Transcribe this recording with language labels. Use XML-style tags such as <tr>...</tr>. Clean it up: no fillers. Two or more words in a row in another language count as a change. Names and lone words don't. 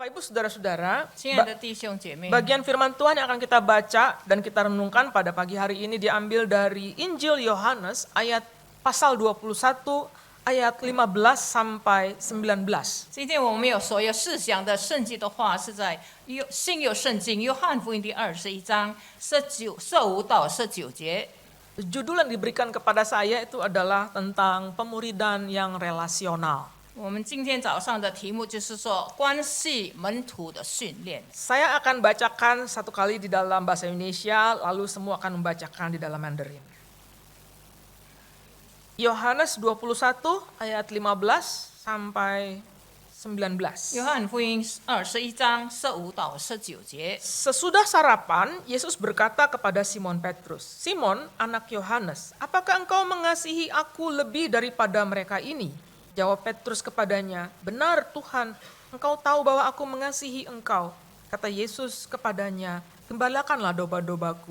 <id>Bapak Ibu Saudara-saudara,</id> <zh>亲爱的弟兄姐妹，</zh> <id>bagian firman Tuhan yang akan kita baca dan kita renungkan pada pagi hari ini diambil dari Injil Yohanes ayat pasal 21 ayat 15 sampai 19.</id> <zh>今天我们有所有思想的圣经的话，是在新约圣经约翰福音第21章15到19节。</zh> <id>Judul yang diberikan kepada saya itu adalah tentang pemuridan yang relasional.</id> <zh>我们今天早上的题目就是说关系门徒的训练。</zh> <id>Saya akan bacakan satu kali di dalam bahasa Indonesia, lalu semua akan membacakan di dalam Mandarin. Yohanes 21 ayat 15 sampai 19.</id> <zh>约翰福音21章15到19节。</zh> <id>Sesudah sarapan, Yesus berkata kepada Simon Petrus, "Simon, anak Yohanes, apakah engkau mengasihi aku lebih daripada mereka ini?" Jawab Petrus kepadanya, "Benar Tuhan, engkau tahu bahwa aku mengasihi engkau." Kata Yesus kepadanya, "Gembalakanlah domba-dombaku."</id>